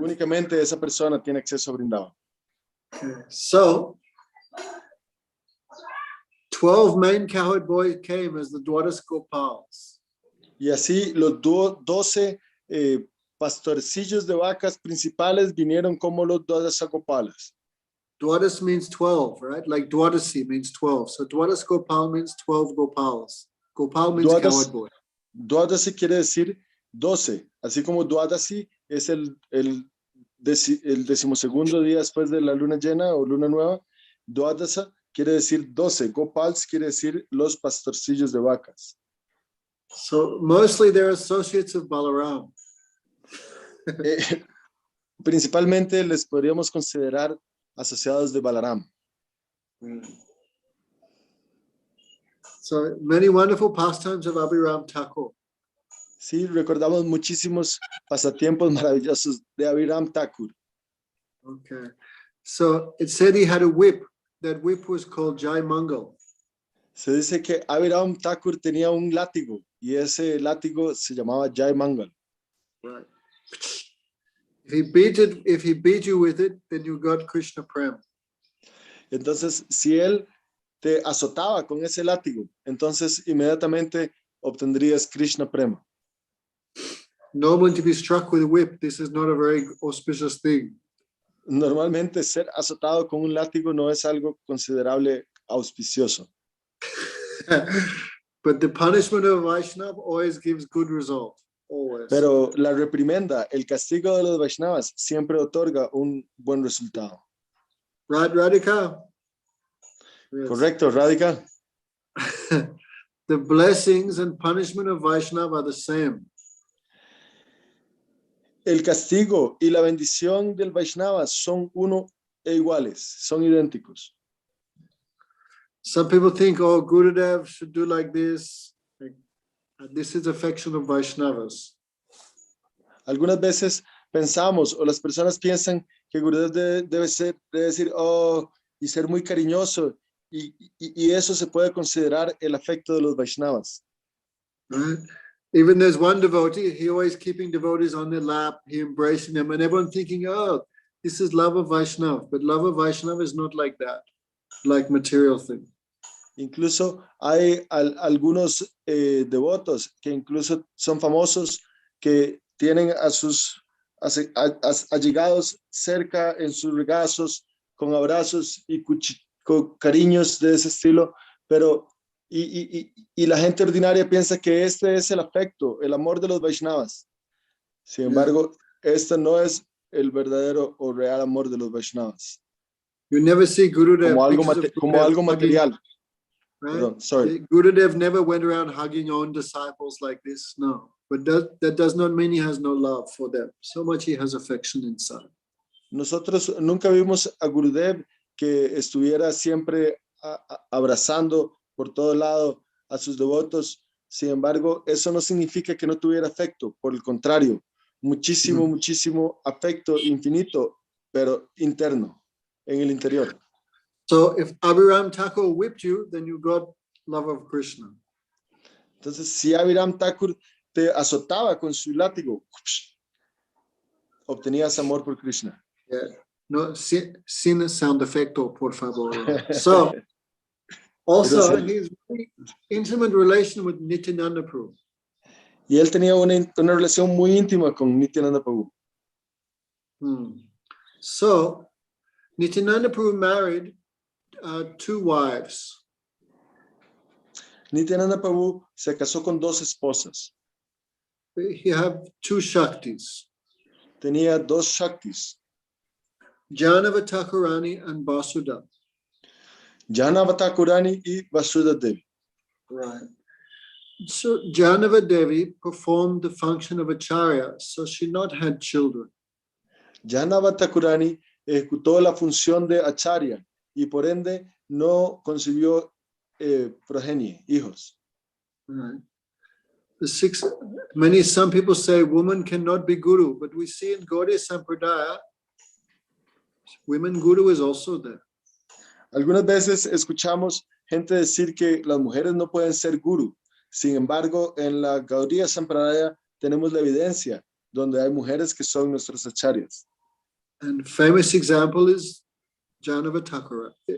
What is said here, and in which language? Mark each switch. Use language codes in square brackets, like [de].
[es] Únicamente esa persona tiene acceso a Vrindavan. [en] Okay. So, 12 main cowherd boys came as the Dwadas Gopals. [es] Y así los 12 pastorcillos de vacas principales vinieron como los Dwadasa Gopalas. [en] Dwadas means 12, right? Like Dwadasi means 12. So Dwadas Gopal means 12 Gopals. Gopal means cowherd boy. [es] Dwadasi quiere decir 12, así como Dwadasi es el decimosegundo día después de la luna llena o luna nueva, Dwadasa quiere decir 12, Gopals quiere decir los pastorcillos de vacas. [en] So mostly they're associates of Balaram. [es] Principalmente les podríamos considerar asociados de Balaram. [en] So many wonderful pastimes of Abhiram Thakur. [es] Sí, recordamos muchísimos pasatiempos maravillosos de Abhiram Thakur. [en] Okay. So it said he had a whip. That whip was called Jai Mangal. [es] Se dice que Abhiram Thakur tenía un látigo y ese látigo se llamaba Jai Mangal. [en] Right. If he beat you with it, then you got Krishna Prem. [es] Entonces, si él te azotaba con ese látigo, entonces inmediatamente obtendrías Krishna Prema. [en] Normally, to be struck with a whip, this is not a very auspicious thing. [es] Normalmente ser azotado con un látigo no es algo considerable auspicioso. [en] But the punishment of Vaishnav always gives good result. Always. [es] Pero la reprimenda, el castigo de los Vaishnavas siempre otorga un buen resultado. [en] Right, Radhika? Yes. [es] Correcto, Radhika. [en] The blessings and punishment of Vaishnava are the same. [es] El castigo y la bendición del Vaishnava son uno e iguales, son idénticos. [en] Some people think, oh, Gurudev should do like this. This is affection of Vaishnavas. [es] Algunas veces pensamos o las personas piensan que Gurudev debe decir, oh, y ser muy cariñoso, y eso se puede considerar el afecto de los Vaishnavas. [en] Right? Even there's one devotee, he always keeping devotees on their lap, he embracing them, and everyone thinking, oh, this is love of Vaishnava. But love of Vaishnava is not like that, like material thing. [es] Incluso hay algunos devotos que incluso son famosos que tienen a sus allegados cerca en sus regazos, con abrazos y con cariños de ese estilo, pero y la gente ordinaria piensa que este es el afecto, el amor de los Vaishnavas. Sin embargo, este no es el verdadero o real amor de los Vaishnavas. [en] You never see Gurudev [es] Como algo material. [en] Right? Pardon, sorry. Gurudev never went around hugging own disciples like this, no. But that does not mean he has no love for them. So much he has affection inside. [es] Nosotros nunca vimos a Gurudev que estuviera siempre abrazando por todo lado a sus devotos. Sin embargo, eso no significa que no tuviera afecto. Por el contrario, muchísimo afecto infinito, pero interno, en el interior. [en] So if Abhiram Thakur whipped you, then you got love of Krishna. [es] Entonces, si Abhiram Thakur te azotaba con su látigo, obtenías amor por Krishna. Yeah. No, sin sound effecto, por favor. [en] So, also, his very intimate relation with Nityananda Prabhu. [es] Y él tenía una relación muy íntima con Nityananda Prabhu. [en] So, Nityananda Prabhu married 2 wives. [es] Nityananda Prabhu se casó con 2 esposas. [en] He had 2 Shaktis. [es] Tenía 2 Shaktis. [en] Janava Thakurani and Vasudha. [es] Janava Thakurani y Vasudha Devi. [en] Right. So Janava Devi performed the function of Acharya, so she not had children. [es] Janava Thakurani ejecutó la función de Acharya y por ende no concibió progenie, hijos. [en] Right. Some people say woman cannot be guru, but we see in Gaudiya Sampradaya, women guru is also there. [es] Algunas veces escuchamos gente decir que las mujeres no pueden ser guru. Sin embargo, en la Gaudiya Sampradaya tenemos la evidencia donde hay mujeres que son nuestras acharyas. [en] And famous example is Janava Thakuran.